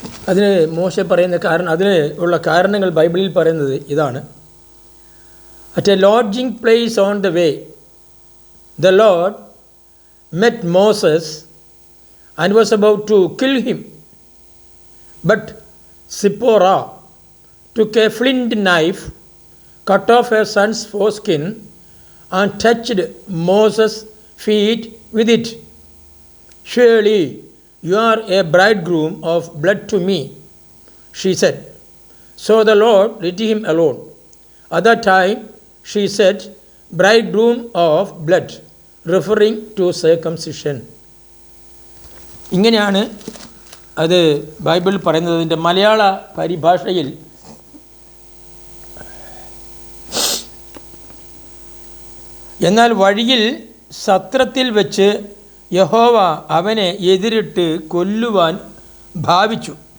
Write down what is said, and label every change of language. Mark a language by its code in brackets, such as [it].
[ml] അതിന് മോശ പറയുന്ന അതിന് ഉള്ള കാരണങ്ങൾ ബൈബിളിൽ പറയുന്നത് ഇതാണ്. [en] At a lodging place on the way the lord met Moses and was about to kill him. But Zipporah took a flint knife, cut off her son's foreskin, and touched Moses' feet with it. "Surely you are a bridegroom of blood to me," she said. So the Lord let him alone. At that time she said, "bridegroom of blood," referring to circumcision. [ml] ഇങ്ങനെയാണ് അത് Bible പറയുന്നതിൻ്റെ മലയാള പരിഭാഷയിൽ. എന്നാൽ വഴിയിൽ സത്രത്തിൽ വെച്ച് യഹോവ അവനെ എതിരിട്ട് കൊല്ലുവാൻ ഭാവിച്ചു.